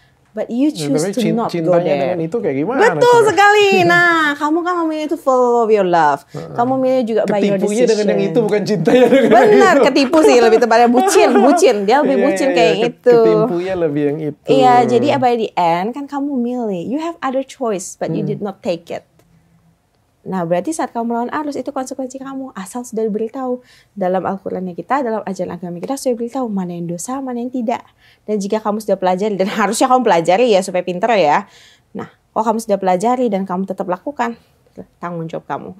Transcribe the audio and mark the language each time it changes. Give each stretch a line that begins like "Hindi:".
English: But you choose to not go there.
Indonesian: Dengan itu kayak gimana? Betul sekali. Nah, kamu kan memilih itu
English: full of your love.
Indonesian: Kamu memilih juga
English: by your decision.
Indonesian: Ketipunya dengan yang itu, bukan cintanya dengan benar, ketipu sih lebih tepatnya bucin. Dia lebih bucin kayak itu. Ketimpunya lebih yang itu. Iya, jadi
English: by the end
Indonesian: kan kamu milih.
English: You have other choice, but you did not take it.
Indonesian: Nah, berarti saat kamu melawan arus itu konsekuensi kamu. Asal sudah diberitahu dalam Al-Qur'annya kita, dalam ajaran agama kita sudah diberitahu mana yang dosa, mana yang tidak. Dan jika kamu sudah pelajari, dan harusnya kamu pelajari ya supaya pinter ya. Nah, kalau kamu sudah pelajari dan kamu tetap lakukan, tanggung jawab kamu.